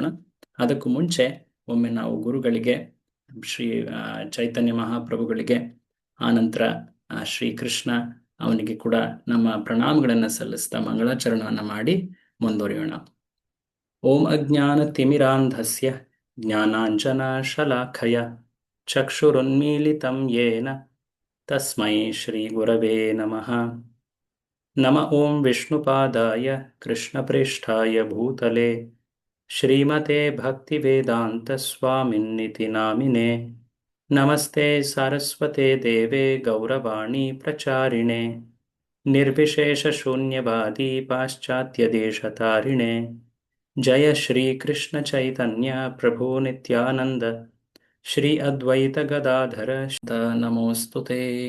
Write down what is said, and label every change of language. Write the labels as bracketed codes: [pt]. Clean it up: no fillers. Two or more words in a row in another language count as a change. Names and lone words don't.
[kn] ಅದಕ್ಕೂ ಮುಂಚೆ ಒಮ್ಮೆ ನಾವು ಗುರುಗಳಿಗೆ, ಶ್ರೀ ಚೈತನ್ಯ ಮಹಾಪ್ರಭುಗಳಿಗೆ, ಆನಂತರ ಶ್ರೀಕೃಷ್ಣ ಅವನಿಗೆ ಕೂಡ ನಮ್ಮ ಪ್ರಣಾಮಗಳನ್ನು ಸಲ್ಲಿಸ್ತಾ ಮಂಗಳಾಚರಣವನ್ನು ಮಾಡಿ ಮುಂದುವರಿಯೋಣ. [sa] ಓಂ ಅಜ್ಞಾನ ತಿಮಿರಾಂಧಸ್ಯ ಜ್ಞಾನಾಂಜನ ಶಲಾಖಯ ಚಕ್ಷುರುನ್ಮೀಲಿತಂ ಯೇನ ತಸ್ಮೈ ಶ್ರೀ ಗುರವೇ ನಮಃ. ನಮ ಓಂ ವಿಷ್ಣುಪಾದಾಯ ಕೃಷ್ಣಪ್ರೇಷ್ಠಾಯ ಭೂತಲೆ ಶ್ರೀಮತೆ ಭಕ್ತಿವೇದಾಂತ ಸ್ವಾಮಿನ್ನಿತಿ ನಾಮಿನೆ. ನಮಸ್ತೆ ಸಾರಸ್ವತೆ ದೇವೆ ಗೌರವಾಣಿ ಪ್ರಚಾರಿಣೆ ನಿರ್ವಿಶೇಷ ಶೂನ್ಯವಾದಿ ಪಾಶ್ಚಾತ್ಯ ದೇಶತಾರಿಣೆ. ಜಯ ಶ್ರೀ ಕೃಷ್ಣ ಚೈತನ್ಯ ಪ್ರಭು ನಿತ್ಯಾನಂದ ಶ್ರೀ ಅದ್ವೈತ ಗದಾಧರ ನಮೋಸ್ತುತೆ.